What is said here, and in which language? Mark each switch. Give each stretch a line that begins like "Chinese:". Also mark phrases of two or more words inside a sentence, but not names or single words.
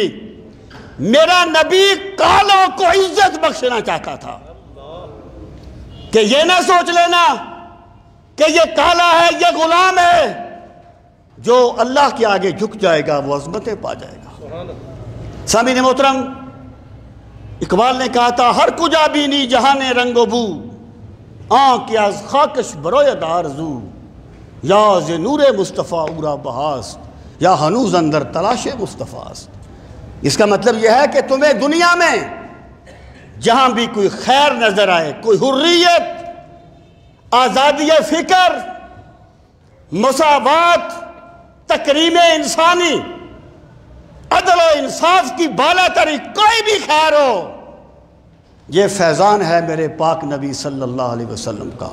Urdu: میرا نبی کالوں کو عزت بخشنا چاہتا تھا کہ یہ نہ سوچ لینا کہ یہ کالا ہے، یہ غلام ہے، جو اللہ کے آگے جھک جائے گا وہ عظمتیں پا جائے گا۔ سامعین محترم، اقبال نے کہا تھا
Persian: ہر کجا بینی جہان رنگ و بو، آنکھ یا خاکش بروید آرزو، یا ز نور مصطفیٰ اورا بہاست، یا ہنوز اندر تلاش مصطفیٰ است۔
Urdu: اس کا مطلب یہ ہے کہ تمہیں دنیا میں جہاں بھی کوئی خیر نظر آئے، کوئی حریت، آزادی فکر، مساوات، تکریم انسانی، عدل و انصاف کی بالا تری کوئی بھی خیر ہو، یہ فیضان ہے میرے پاک نبی صلی اللہ علیہ وسلم کا۔